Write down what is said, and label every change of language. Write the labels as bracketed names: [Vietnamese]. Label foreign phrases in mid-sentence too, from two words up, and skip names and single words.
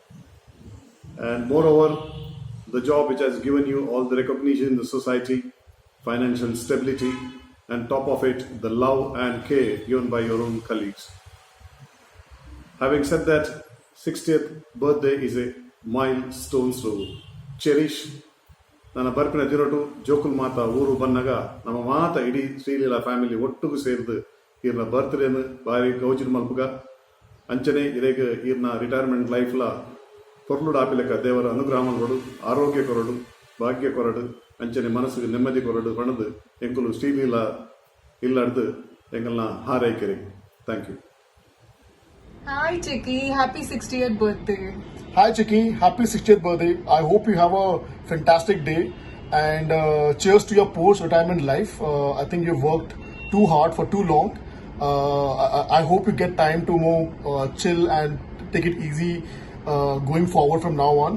[English] And moreover, the job which has given you all the recognition in the society, financial stability, and top of it, the love and care given by your own colleagues. Having said that, 60th birthday is a milestone to cherish. [Tulu] ನನ್ನ ಬರ್ಪಿನ ದಿರೋಟು ಜೋಕುಲ್ ಮಾತಾ ಊರು ಬಂದಾಗ ನಮ್ಮ ಮಾತ ಇಡೀ ಶ್ರೀಲೀಲಾ ಫ್ಯಾಮಿಲಿ ಒಟ್ಟಿಗೂ ಸೇರಿದು ಈರ್ನ ಬರ್ತ್ಡೇನು ಭಾರಿ ಗೌಜಿನ ಮಲ್ಪುಗ ಅಂಚನೆ ಇರೇಗ ಈರ್ನ [English] retirement lifela [Tulu] ಪೊರ್ಲುಡು ಆಪಿಲಕ ದೇವರ ಅನುಗ್ರಹ ಕೊಡು, ಆರೋಗ್ಯ ಕೊರಡು, ಭಾಗ್ಯ ಕೊರಡು, ಅಂಚನೆ ಮನಸ್ಸಿಗೆ ನೆಮ್ಮದಿ ಕೊರಡು ಪಣದು ಎಂಕುಲು ಶ್ರೀಲೀಲಾ ಇಲ್ಲಡ್ದು ಎಂಗಲ್ನ ಹಾರೈಕೆರೆ. [English] thank you. Hi Chicky, happy 60th birthday. Hi Chicky, happy 60th birthday. I hope you have a fantastic day and cheers to your post-retirement life. I think you've worked too hard for too long. I hope you get time to more chill and take it easy going forward from now on.